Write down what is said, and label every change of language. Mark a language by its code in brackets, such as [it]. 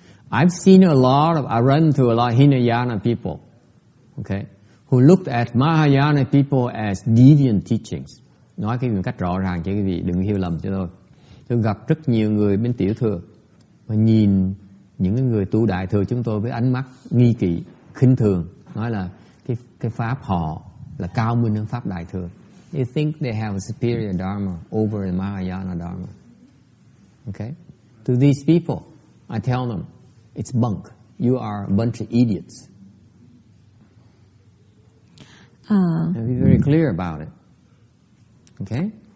[en] I run into a lot of Hinayana people, okay, who looked at Mahayana people as deviant teachings. [vi] Nói cái cách rõ ràng cho quý vị đừng hiểu lầm cho tôi. Tôi gặp rất nhiều người bên tiểu thừa và nhìn những người tu đại thừa chúng tôi với ánh mắt nghi kỵ, khinh thường, nói là cái pháp họ là cao minh hơn pháp đại thừa. [en] They think they have a superior dharma over the Mahayana dharma. Okay? To these people, I tell them, it's bunk. You are a bunch of idiots. And be very clear about it. Okay?